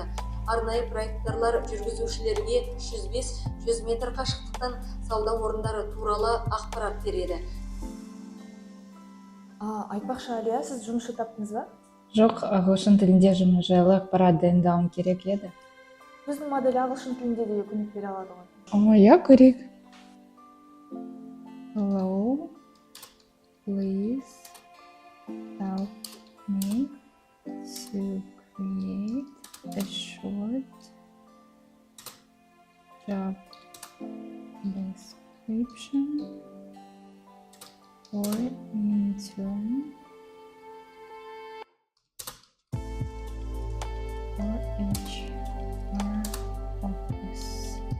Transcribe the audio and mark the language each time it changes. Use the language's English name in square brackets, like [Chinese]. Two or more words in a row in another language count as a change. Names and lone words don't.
[Kazakh] Арнайы проекторлар жүргізушілерге 300-500 метр қашықтықтан сауда орындары туралы ақпарат береді. Айтпақшы, Алия, сіз жұмысшы таптыңыз ба? Жоқ, ағылшын тілінде жұмыс жайлы ақпарат дайындауым керек еді. Біздің модель ағылшын тілінде де көмек бере алады ғой. Иә, керек. [English] Hello, please help me to create a short job description for intern for HR office.